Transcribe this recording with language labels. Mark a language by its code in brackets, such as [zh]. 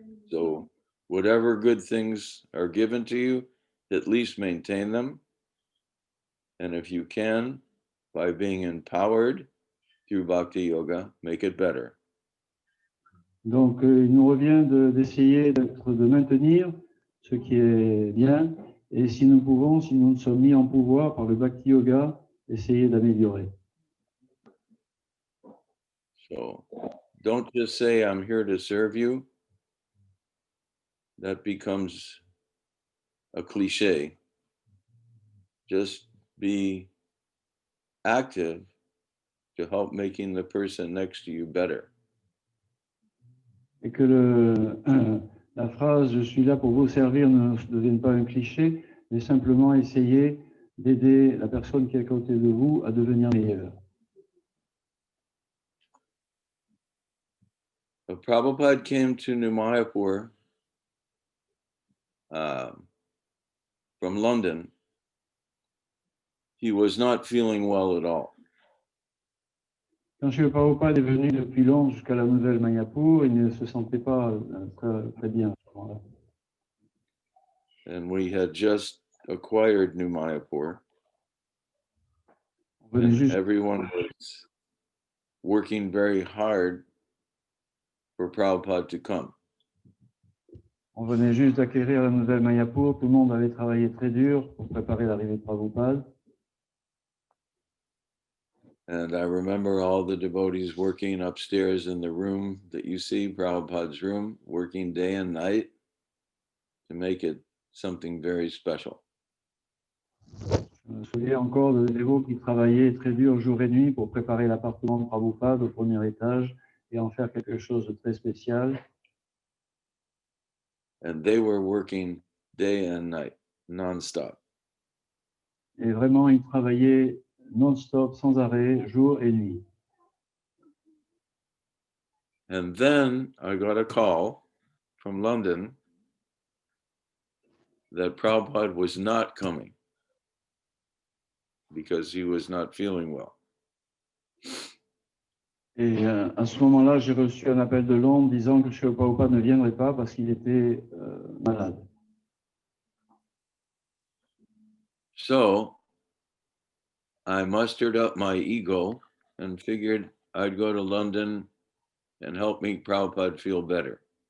[en] So whatever good things are given to you, at least maintain them. And if you can, by being empowered through Bhakti Yoga, make it better. [fr] Donc, il nous revient d'essayer de maintenir ce qui est bien. Et si nous ne sommes mis en pouvoir par le Bhakti Yoga, essayer d'améliorer. [en] So don't just say, I'm here to serve you. That becomes a cliche. Just be active to help making the person next to you better. [fr] Et que la phrase « je suis là pour vous servir » ne devienne pas un cliché, mais simplement essayer d'aider la personne qui est à côté de vous à devenir meilleure. [en] Prabhupada came to New Mayapur from London. He was not feeling well at all. [fr] Quand Srila Prabhupada est venu depuis Londres jusqu'à la nouvelle Mayapur, il ne se sentait pas très bien à ce moment-là. [en] And we had just acquired New Mayapur. [fr] On venait [en] And [fr] juste, [en] everyone was working very hard for Prabhupada to come. [fr] on venait juste d'acquérir la nouvelle Mayapur, tout le monde avait travaillé très dur pour préparer l'arrivée de Prabhupada. [en] And I remember all the devotees working upstairs in the room that you see, Prabhupada's room, working day and night to make it something very special. [fr] Je me souviens encore de dévots qui travaillaient très dur jour et nuit pour préparer l'appartement de Prabhupada au premier étage et en faire quelque chose de très spécial. [en] And they were working day and night, non-stop. [fr] Et vraiment, ils travaillaient non-stop, sans arrêt, jour et nuit. [en] And then I got a call from London that Prabhupada was not coming because he was not feeling well. [fr] Et à ce moment-là, j'ai reçu un appel de Londres disant que Srila Prabhupada ne viendrait pas parce qu'il était malade. [en] So I mustered up my ego and figured I'd go to London and help make Prabhupada feel better.